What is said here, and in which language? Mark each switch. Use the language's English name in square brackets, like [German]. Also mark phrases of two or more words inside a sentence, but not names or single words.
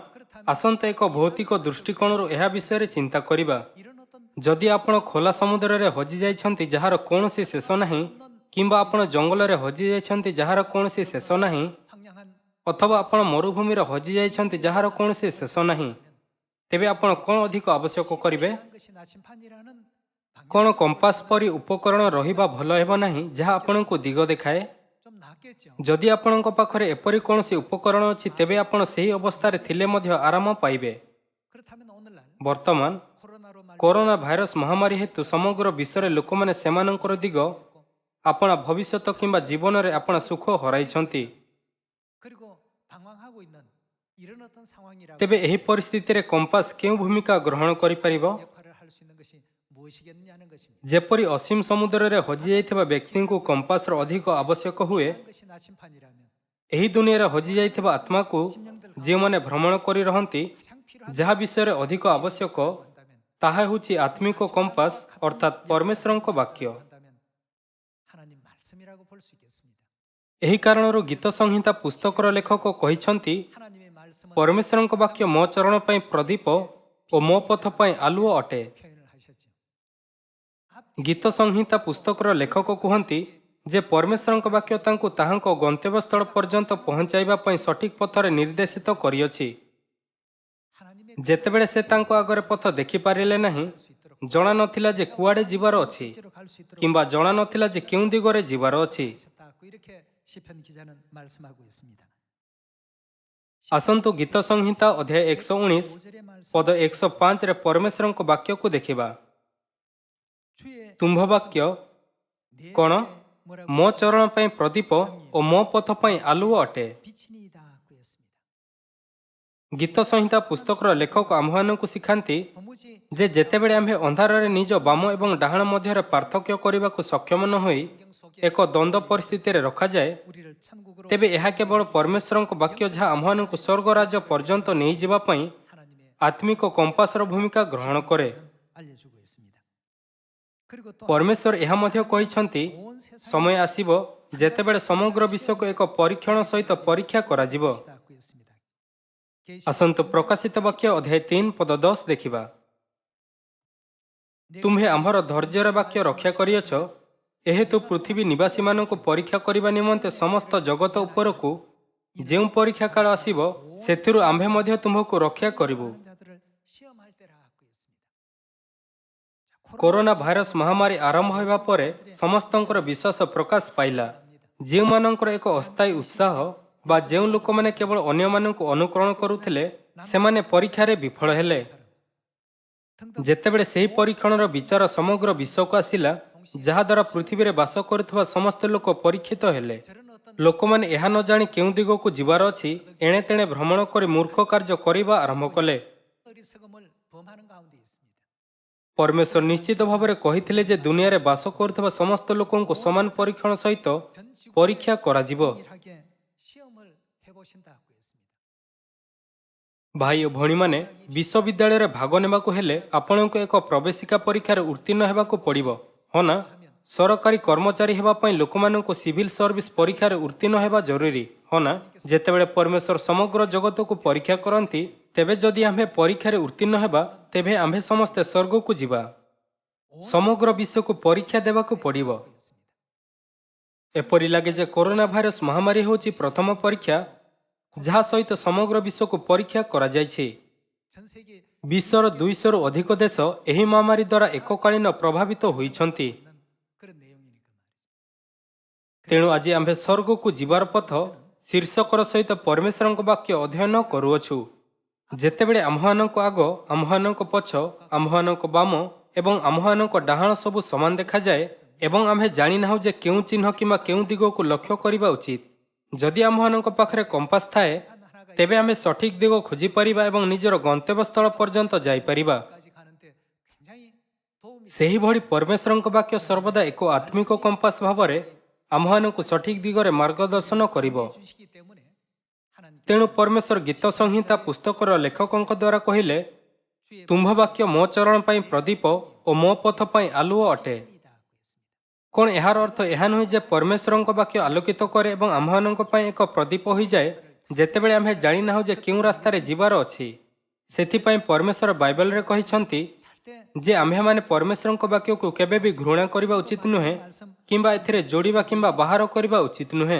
[Odia] ଆସନ୍ତୁ ଏକ ଭୌତିକ ଦୃଷ୍ଟିକୋଣରୁ ଏହା ବିଷୟରେ ଚିନ୍ତା କରିବା। ଯଦି ଆପଣ ଖୋଲା ସମୁଦ୍ରରେ ହଜିଯାଇଛନ୍ତି ଯାହାର କୌଣସି ଶେଷ ନାହିଁ, କିମ୍ବା ଆପଣ ଜଙ୍ଗଲରେ ହଜିଯାଇଛନ୍ତି ଯାହାର କୌଣସି ଶେଷ ନାହିଁ, [Korean] 황량한 [Odia] ଅଥବା ଆପଣ ମରୁଭୂମିରେ ହଜିଯାଇଛନ୍ତି ଯାହାର କୌଣସି ଶେଷ ନାହିଁ, ତେବେ ଆପଣ କ'ଣ ଅଧିକ ଆବଶ୍ୟକ କରିବେ? [Korean] 한 것이 나침판이라는 [Odia] କ'ଣ କମ୍ପାସ ପରି ଉପକରଣ ରହିବା ଭଲ ହେବ ନାହିଁ ଯାହା ଆପଣଙ୍କୁ ଦିଗ ଦେଖାଏ? [Korean] 좀 낫겠죠. [Odia] ଯଦି ଆପଣଙ୍କ ପାଖରେ ଏପରି କୌଣସି ଉପକରଣ ଅଛି ତେବେ ଆପଣ ସେହି ଅବସ୍ଥାରେ ଥିଲେ ମଧ୍ୟ ଆରାମ ପାଇବେ। [Korean] 그렇다면 오늘날 [Odia] ବର୍ତ୍ତମାନ [Korean] 코로나로 말미암아 [Odia] କରୋନା ଭାଇରସ ମହାମାରୀ ହେତୁ ସମଗ୍ର ବିଶ୍ୱରେ ଲୋକମାନେ ସେମାନଙ୍କର ଦିଗ, ଆପଣା ଭବିଷ୍ୟତ କିମ୍ବା ଜୀବନରେ ଆପଣା ସୁଖ ହରାଇଛନ୍ତି। [Korean] 그리고 방황하고 있는 이런 어떤 상황이라고 [Odia] ତେବେ ଏହି ପରିସ୍ଥିତିରେ କମ୍ପାସ କେଉଁ ଭୂମିକା ଗ୍ରହଣ କରିପାରିବ? [Korean] 역할을 할 수 있는 것이 무엇이겠느냐는 것입니다. [Odia] ଯେପରି ଅସୀମ ସମୁଦ୍ରରେ ହଜିଯାଇଥିବା ବ୍ୟକ୍ତିଙ୍କୁ କମ୍ପାସର ଅଧିକ ଆବଶ୍ୟକ ହୁଏ, [Korean] 한 것이 나침판이라면 [Odia] ଏହି ଦୁନିଆରେ ହଜିଯାଇଥିବା ଆତ୍ମାକୁ ଯେଉଁମାନେ ଭ୍ରମଣ କରି ରହନ୍ତି, [Korean] 가장 필요한 [Odia] ଯାହା ବିଷୟରେ ଅଧିକ ଆବଶ୍ୟକ [Korean] 한다면 [Odia] ତାହା ହେଉଛି ଆତ୍ମିକ କମ୍ପାସ ଅର୍ଥାତ୍ ପରମେଶ୍ୱରଙ୍କ ବାକ୍ୟ। [Korean] 한다면 하나님 말씀이라고 볼 수 있겠습니다. [Odia] ଏହି କାରଣରୁ ଗୀତ ସଂହିତା ପୁସ୍ତକର ଲେଖକ କହିଛନ୍ତି, [Korean] 하나님의 말씀은 [Odia] ପରମେଶ୍ୱରଙ୍କ ବାକ୍ୟ ମୋ ଚରଣ ପାଇଁ ପ୍ରଦୀପ ଓ ମୋ ପଥ ପାଇଁ ଆଲୁଅ ଅଟେ। [Korean] 표현을 하셨죠. [Odia] ଗୀତ ସଂହିତା ପୁସ୍ତକର ଲେଖକ କୁହନ୍ତି ଯେ ପରମେଶ୍ୱରଙ୍କ ବାକ୍ୟ ତାଙ୍କୁ ତାହାଙ୍କ ଗନ୍ତବ୍ୟସ୍ଥଳ ପର୍ଯ୍ୟନ୍ତ ପହଞ୍ଚାଇବା ପାଇଁ ସଠିକ ପଥରେ ନିର୍ଦ୍ଦେଶିତ କରିଅଛି। [Korean] 하나님의 [Odia] ଯେତେବେଳେ ସେ ତାଙ୍କ ଆଗରେ ପଥ ଦେଖିପାରିଲେ ନାହିଁ, ଜଣା ନଥିଲା ଯେ କୁଆଡ଼େ ଯିବାର ଅଛି [Korean] 뜻대로 갈 수 있도록 [Odia] କିମ୍ବା ଜଣା ନଥିଲା ଯେ କେଉଁ ଦିଗରେ ଯିବାର ଅଛି। [Korean] 하셨다고 이렇게 시편 기자는 말씀하고 있습니다. [Odia] ଆସନ୍ତୁ ଗୀତ ସଂହିତା ଅଧ୍ୟାୟ 119 [Korean] 5절의 말씀 [Odia] ପଦ 105ରେ ପରମେଶ୍ୱରଙ୍କ ବାକ୍ୟକୁ ଦେଖିବା। [Korean] 주의 [Odia] ତୁମ୍ଭ ବାକ୍ୟ [Korean] 내 [Odia] କ'ଣ? [Korean] 앞에 뭐라고 [Odia] ମୋ ଚରଣ ପାଇଁ ପ୍ରଦୀପ ଓ ମୋ ପଥ ପାଇଁ ଆଲୁଅ ଅଟେ। [Korean] 빛이니이다 그랬습니다. [Odia] ଗୀତ ସଂହିତା ପୁସ୍ତକର ଲେଖକ ଆମ୍ଭମାନଙ୍କୁ ଶିଖାନ୍ତି [Korean] 도무지 [Odia] ଯେ ଯେତେବେଳେ ଆମ୍ଭେ ଅନ୍ଧାରରେ ନିଜ ବାମ ଏବଂ ଡାହାଣ ମଧ୍ୟରେ ପାର୍ଥକ୍ୟ କରିବାକୁ ସକ୍ଷମ ନ ହୋଇ [Korean] 환경 속에 [Odia] ଏକ ଦ୍ୱନ୍ଦ୍ୱ ପରିସ୍ଥିତିରେ ରଖାଯାଏ, [Korean] 우리를 천국으로 [Odia] ତେବେ ଏହା କେବଳ ପରମେଶ୍ୱରଙ୍କ ବାକ୍ୟ ଯାହା ଆମ୍ଭମାନଙ୍କୁ ସ୍ୱର୍ଗ ରାଜ୍ୟ ପର୍ଯ୍ୟନ୍ତ ନେଇଯିବା ପାଇଁ [Korean] 하나님의 [Odia] ଆତ୍ମିକ କମ୍ପାସର ଭୂମିକା ଗ୍ରହଣ କରେ। [Korean] 알려주고 있습니다. 그리고 또 [Odia] ପରମେଶ୍ୱର ଏହା ମଧ୍ୟ କହିଛନ୍ତି, [Korean] 온 세상 [Odia] ସମୟ ଆସିବ ଯେତେବେଳେ ସମଗ୍ର ବିଶ୍ୱକୁ ଏକ ପରୀକ୍ଷଣ ସହିତ ପରୀକ୍ଷା କରାଯିବ। [Korean] 닫고 있습니다. [Odia] ଆସନ୍ତୁ ପ୍ରକାଶିତ ବାକ୍ୟ ଅଧ୍ୟାୟ 3 ପଦ 10 ଦେଖିବା। ତୁମ୍ଭେ ଆମ୍ଭର ଧୈର୍ଯ୍ୟର ବାକ୍ୟ ରକ୍ଷା କରିଅଛ, ଏହେତୁ ପୃଥିବୀ ନିବାସୀମାନଙ୍କୁ ପରୀକ୍ଷା କରିବା ନିମନ୍ତେ ସମସ୍ତ ଜଗତ ଉପରକୁ ଯେଉଁ ପରୀକ୍ଷା କାଳ ଆସିବ, ସେଥିରୁ ଆମ୍ଭେ ମଧ୍ୟ ତୁମ୍ଭକୁ ରକ୍ଷା କରିବୁ। [Korean] 자들을 시험할 때라고 했습니다. [Odia] କରୋନା ଭାଇରସ ମହାମାରୀ ଆରମ୍ଭ ହେବା ପରେ ସମସ୍ତଙ୍କର ବିଶ୍ୱାସ ପ୍ରକାଶ ପାଇଲା। ଯେଉଁମାନଙ୍କର ଏକ ଅସ୍ଥାୟୀ ଉତ୍ସାହ ବା ଯେଉଁ ଲୋକମାନେ କେବଳ ଅନ୍ୟମାନଙ୍କୁ ଅନୁକରଣ କରୁଥିଲେ, ସେମାନେ ପରୀକ୍ଷାରେ ବିଫଳ ହେଲେ। ଯେତେବେଳେ ସେହି ପରୀକ୍ଷଣର ବିଚାର ସମଗ୍ର ବିଶ୍ୱକୁ ଆସିଲା, ଯାହାଦ୍ୱାରା ପୃଥିବୀରେ ବାସ କରୁଥିବା ସମସ୍ତ ଲୋକ ପରୀକ୍ଷିତ ହେଲେ, ଲୋକମାନେ ଏହା ନ ଜାଣି କେଉଁ ଦିଗକୁ ଯିବାର ଅଛି, ଏଣେ ତେଣେ ଭ୍ରମଣ କରି ମୂର୍ଖ କାର୍ଯ୍ୟ କରିବା ଆରମ୍ଭ କଲେ। [Korean] 어리석음을 범하는 가운데 있습니다. [Odia] ପରମେଶ୍ୱର ନିଶ୍ଚିତ ଭାବରେ କହିଥିଲେ ଯେ ଦୁନିଆରେ ବାସ କରୁଥିବା ସମସ୍ତ ଲୋକଙ୍କୁ ସମାନ ପରୀକ୍ଷଣ ସହିତ ପରୀକ୍ଷା କରାଯିବ। [Korean] 일하게 시험을 해보신다고 했습니다. [Odia] ଭାଇ ଓ ଭଉଣୀମାନେ, ବିଶ୍ୱବିଦ୍ୟାଳୟରେ ଭାଗ ନେବାକୁ ହେଲେ ଆପଣଙ୍କୁ ଏକ ପ୍ରବେଶିକା ପରୀକ୍ଷାରେ ଉତ୍ତୀର୍ଣ୍ଣ ହେବାକୁ ପଡ଼ିବ, ହଁ ନା? ସରକାରୀ କର୍ମଚାରୀ ହେବା ପାଇଁ ଲୋକମାନଙ୍କୁ [English] civil service [Odia] ପରୀକ୍ଷାରେ ଉତ୍ତୀର୍ଣ୍ଣ ହେବା ଜରୁରୀ, ହଁ ନା? ଯେତେବେଳେ ପରମେଶ୍ୱର ସମଗ୍ର ଜଗତକୁ ପରୀକ୍ଷା କରନ୍ତି, ତେବେ ଯଦି ଆମ୍ଭେ ପରୀକ୍ଷାରେ ଉତ୍ତୀର୍ଣ୍ଣ ହେବା, ତେବେ ଆମ୍ଭେ ସମସ୍ତେ ସ୍ୱର୍ଗକୁ ଯିବା। ସମଗ୍ର ବିଶ୍ୱକୁ ପରୀକ୍ଷା ଦେବାକୁ ପଡ଼ିବ। ଏପରି ଲାଗେ ଯେ କରୋନା ଭାଇରସ ମହାମାରୀ ହେଉଛି ପ୍ରଥମ ପରୀକ୍ଷା, ଯାହା ସହିତ ସମଗ୍ର ବିଶ୍ୱକୁ ପରୀକ୍ଷା କରାଯାଇଛି। [Korean] 전 세계 [Odia] ବିଶ୍ୱର 200ରୁ ଅଧିକ ଦେଶ ଏହି ମହାମାରୀ ଦ୍ୱାରା ଏକକାଳୀନ ପ୍ରଭାବିତ ହୋଇଛନ୍ତି। [Korean] 그런 내용이니까 말이죠. [Odia] ତେଣୁ ଆଜି ଆମ୍ଭେ ସ୍ୱର୍ଗକୁ ଯିବାର ପଥ ଶୀର୍ଷକର ସହିତ ପରମେଶ୍ୱରଙ୍କ ବାକ୍ୟ ଅଧ୍ୟୟନ କରୁଅଛୁ। ଯେତେବେଳେ ଆମ୍ଭମାନଙ୍କ ଆଗ, ଆମ୍ଭମାନଙ୍କ ପଛ, ଆମ୍ଭମାନଙ୍କ ବାମ ଏବଂ ଆମ୍ଭମାନଙ୍କ ଡାହାଣ ସବୁ ସମାନ ଦେଖାଯାଏ ଏବଂ ଆମ୍ଭେ ଜାଣିନାହୁଁ ଯେ କେଉଁ ଚିହ୍ନ କିମ୍ବା କେଉଁ ଦିଗକୁ ଲକ୍ଷ୍ୟ କରିବା ଉଚିତ, ଯଦି ଆମ୍ଭମାନଙ୍କ ପାଖରେ କମ୍ପାସ ଥାଏ, ତେବେ ଆମେ ସଠିକ ଦିଗ ଖୋଜିପାରିବା ଏବଂ ନିଜର ଗନ୍ତବ୍ୟସ୍ଥଳ ପର୍ଯ୍ୟନ୍ତ ଯାଇପାରିବା। [Korean] 까지 가는데 굉장히 도움이 [Odia] ସେହିଭଳି ପରମେଶ୍ୱରଙ୍କ ବାକ୍ୟ ସର୍ବଦା ଏକ ଆତ୍ମିକ କମ୍ପାସ ଭାବରେ ଆମ୍ଭମାନଙ୍କୁ ସଠିକ ଦିଗରେ ମାର୍ଗଦର୍ଶନ କରିବ। [Korean] 주시기 때문에 하나님께 [Odia] ତେଣୁ ପରମେଶ୍ୱର ଗୀତ ସଂହିତା ପୁସ୍ତକର ଲେଖକଙ୍କ ଦ୍ୱାରା କହିଲେ, ତୁମ୍ଭ ବାକ୍ୟ ମୋ ଚରଣ ପାଇଁ ପ୍ରଦୀପ ଓ ମୋ ପଥ ପାଇଁ ଆଲୁଅ ଅଟେ। [Korean] 이다고 했습니다. [Odia] କ'ଣ ଏହାର ଅର୍ଥ ଏହା ନୁହେଁ ଯେ ପରମେଶ୍ୱରଙ୍କ ବାକ୍ୟ ଆଲୋକିତ କରେ ଏବଂ ଆମ୍ଭମାନଙ୍କ ପାଇଁ ଏକ ପ୍ରଦୀପ ହୋଇଯାଏ ଯେତେବେଳେ ଆମ୍ଭେ ଜାଣିନାହୁଁ ଯେ କେଉଁ ରାସ୍ତାରେ ଯିବାର ଅଛି? ସେଥିପାଇଁ ପରମେଶ୍ୱର ବାଇବଲରେ କହିଛନ୍ତି, [Korean] 절대 [Odia] ଯେ ଆମ୍ଭେମାନେ ପରମେଶ୍ୱରଙ୍କ ବାକ୍ୟକୁ କେବେ ବି ଘୃଣା କରିବା ଉଚିତ ନୁହେଁ କିମ୍ବା ଏଥିରେ ଯୋଡ଼ିବା କିମ୍ବା ବାହାର କରିବା ଉଚିତ ନୁହେଁ।